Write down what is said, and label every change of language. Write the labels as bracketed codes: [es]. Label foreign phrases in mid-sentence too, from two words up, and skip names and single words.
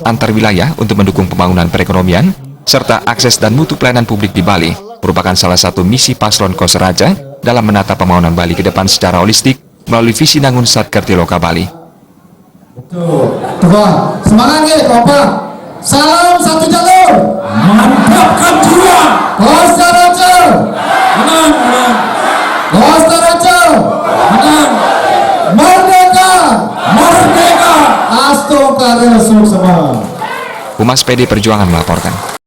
[id] antar wilayah untuk mendukung pembangunan perekonomian, serta akses dan mutu pelayanan publik di Bali, merupakan salah satu misi paslon Koster Raja dalam menata pembangunan Bali ke depan secara holistik melalui visi Nangun Satkertiloka Bali. Coba, semangat ya, Bapak. Salam satu jalur. Mantapkan jiwa. Koster Raja. Menang, menang. Koster Raja. Menang. Merdeka! Merdeka! [ban] Asto Karya Suksema. [id] Humas PDI Perjuangan melaporkan.